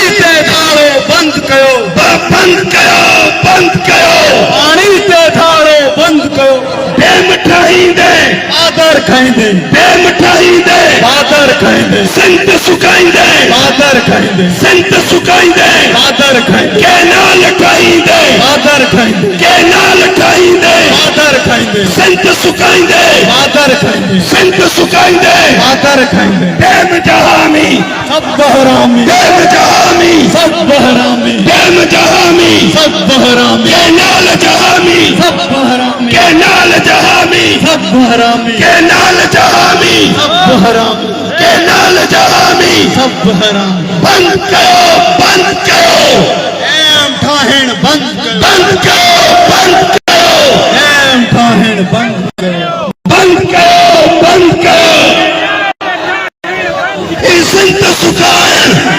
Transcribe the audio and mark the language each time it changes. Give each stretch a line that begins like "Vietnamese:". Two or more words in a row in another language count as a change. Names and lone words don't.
Sindhi: ते धाड़ो बंद कयो बंद कयो बंद कयो पानी ते धाड़ो बंद कयो डैम ठाहींदे बादर खाईंदे डैम ठाहींदे बादर खाईंदे सिंध सुकाईंदे बादर खाईंदे सिंध सुकाईंदे बादर खाईंदे कैनाल ठाहींदे बादर खाईंदे कैनाल ठाहींदे बादर खाईंदे सिंध सुकाईंदे बादर खाईंदे सिंध सुकाईंदे बादर खाईंदे डैम जहामी सब बहरामी डैम जहामी सब बहरामी डैम जहामी सब बहरामी कैनाल जहामी सब बहरामी कैनाल जहामी सब बहरामी कैनाल जहामी सब बहरामी कैनाल जहामी सब बहरामी बंद कयो एम ठाहिण बंद कयो एम ठाहिण बंद कयो ही सिंध सुकाइण